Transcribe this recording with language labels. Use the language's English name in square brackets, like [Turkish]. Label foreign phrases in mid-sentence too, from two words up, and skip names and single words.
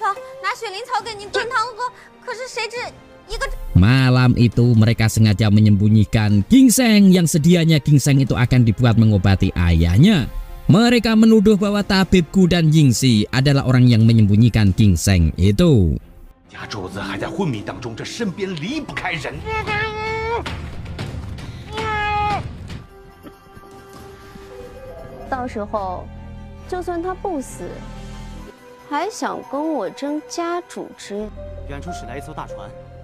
[Indonesian] Malam itu mereka sengaja menyembunyikan ginseng yang sedianya ginseng itu akan dibuat mengobati ayahnya. Mereka menuduh bahwa tabibku dan Yingxi adalah orang yang menyembunyikan ginseng itu. [Chinese] 家主子还在昏迷当中，这身边离不开人。到时候，就算他不死，还想跟我争家主之。远处驶来一艘大船，